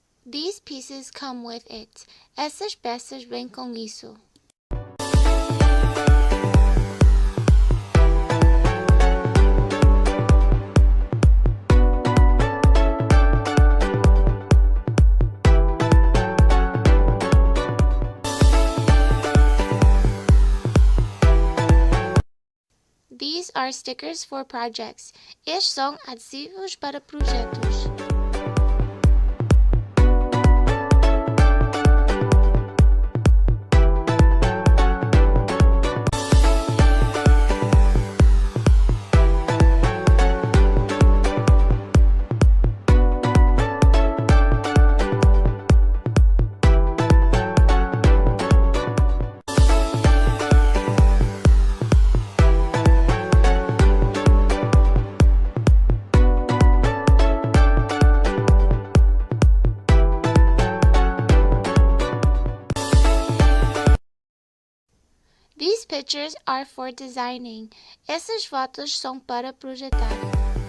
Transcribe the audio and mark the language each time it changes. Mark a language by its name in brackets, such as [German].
[English] These pieces come with it. [Portuguese] Essas peças vêm com isso. [English] These are stickers for projects. [Portuguese] Estes são adesivos para projetos. [English] These pictures are for designing. [Portuguese] Essas fotos são para projetar.